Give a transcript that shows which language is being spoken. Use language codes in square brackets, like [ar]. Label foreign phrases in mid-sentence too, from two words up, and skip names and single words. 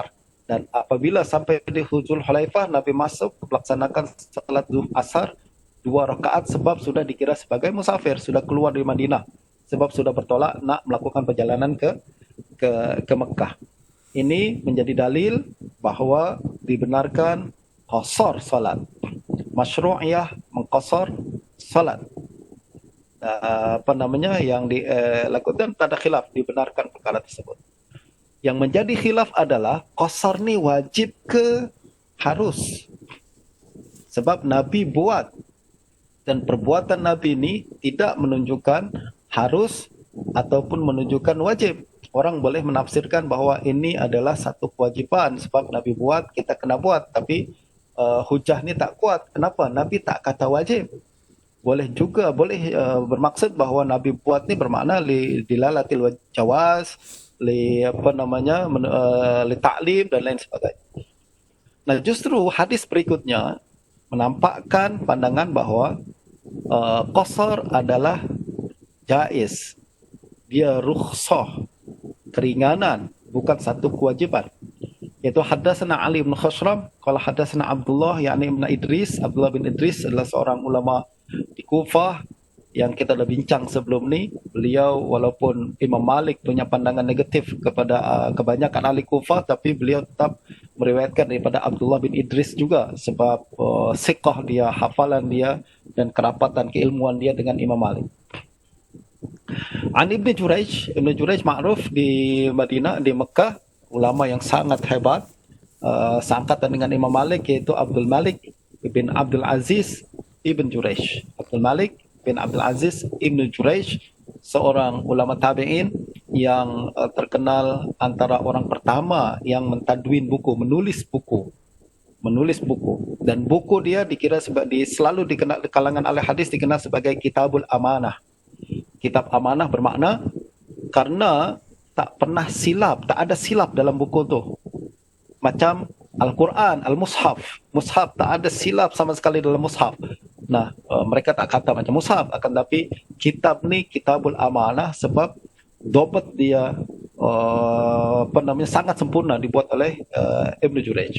[ms] Dan apabila sampai di Dzul Hulaifah, Nabi masuk melaksanakan salat asar 2 rakaat sebab sudah dikira sebagai musafir, sudah keluar dari Madinah, sebab sudah bertolak nak melakukan perjalanan ke Mekah. Ini menjadi dalil bahawa dibenarkan qasar salat, masyru'iyah mengqasar salat. Yang dilakukan tak ada khilaf, dibenarkan perkara tersebut. Yang menjadi khilaf adalah qasar ni wajib ke harus? Sebab Nabi buat, dan perbuatan Nabi ini tidak menunjukkan harus ataupun menunjukkan wajib. Orang boleh menafsirkan bahawa ini adalah satu kewajiban sebab Nabi buat, kita kena buat. Tapi hujah ni tak kuat. Kenapa? Nabi tak kata wajib. Boleh juga, boleh bermaksud bahawa Nabi buat ni bermakna [ar] دلالة الجواز, للتعليم [ms] dan lain sebagainya. Nah, justru hadis berikutnya menampakkan pandangan bahawa qasar adalah jaiz. Dia rukhsah, keringanan, bukan satu kewajiban. Yaitu [ar] حدثنا علي بن خشرم، قال حدثنا عبد الله [ms] yakni Ibn Idris. Abdullah bin Idris adalah seorang ulama di Kufah yang kita dah bincang sebelum ni. Beliau walaupun Imam Malik punya pandangan negatif kepada kebanyakan ahli Kufah, tapi beliau tetap meriwayatkan daripada Abdullah bin Idris juga sebab siqah dia, hafalan dia dan kerapatan keilmuan dia dengan Imam Malik. An Ibn Jurayj ma'ruf di Madinah, di Mekah, ulama yang sangat hebat, seangkatan dengan Imam Malik, iaitu Abdul Malik bin Abdul Aziz Ibn Jurayj. Abdul Malik bin Abdul Aziz Ibn Jurayj, seorang ulama tabi'in yang terkenal antara orang pertama yang mentadwin buku, menulis buku. Dan buku dia dikira selalu dikenal di kalangan ahli hadis dikenal sebagai Kitabul Amanah. Kitab amanah bermakna karena tak pernah silap, tak ada silap dalam buku tu. Macam Al-Quran, Al-Mushaf. Mushaf tak ada silap sama sekali dalam Mushaf. Nah, mereka tak kata macam Mushaf, akan tapi kitab ni Kitabul Amanah sebab dobat dia sangat sempurna dibuat oleh Ibn Jurayj.